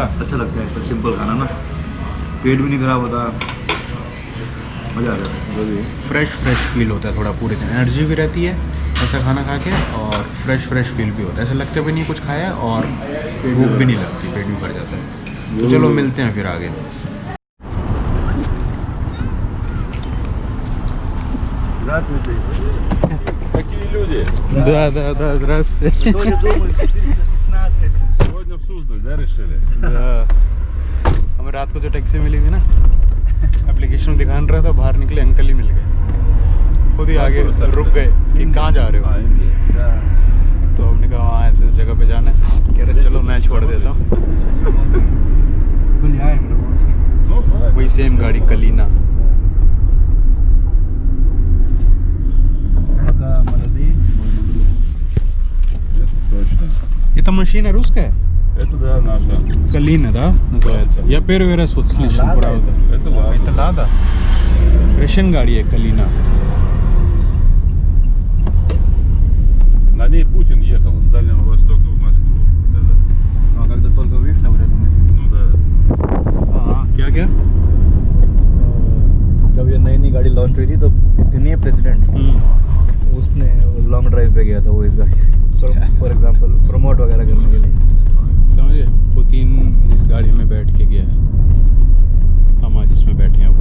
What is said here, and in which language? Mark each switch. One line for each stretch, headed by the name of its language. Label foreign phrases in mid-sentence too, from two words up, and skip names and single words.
Hindi: अच्छा लगता है ऐसा सिंपल खाना ना, पेट भी नहीं खराब होता, मज़ा आ जाता है।
English: fresh feel
Hindi: होता है थोड़ा, पूरे दिन एनर्जी भी रहती है ऐसा खाना खा के, और
English: fresh feel
Hindi: भी होता है, ऐसा लगता भी नहीं कुछ खाया, और भूख भी नहीं लगती, पेट भी भर जाता है। तो चलो मिलते हैं फिर आगे।
Russian: Какие люди? Да, здравствуйте. Сегодня в Суздаль, да, решили? Да।
Hindi: हमें रात को जो टैक्सी मिली थी ना, एप्लीकेशन दिखा रहा था, बाहर निकले अंकल ही मिल गए, खुद ही आगे रुक गए कि कहाँ जा रहे हो। तो हमने कहा वहाँ ऐसे जगह पे जाना है, कह रहे चलो मैं छोड़ देता हूँ। वही सेम गाड़ी कलीना।
Russian: Это машина русская? Это да, наша. Калина, да, называется? Я первый раз вот слышал, правда. Это ладно. Это Лада?
Hindi: Рашен गाड़ी है
Russian: Калина. На ней Путин ехал с Дальнего Востока в Москву. Да-да. А когда только вышла, вряд ли. Ну да.
Hindi: हाँ, क्या? जब ये नई गाड़ी लॉन्च हुई थी तो इतनी प्रेसिडेंट, उसने
English: long drive
Hindi: पे गया था वो इस गाड़ी,
English: for example
Hindi: प्रमोट वगैरह करने के लिए। समझे, पुतिन इस गाड़ी में बैठ के गया है, हम आज इसमें बैठे हैं।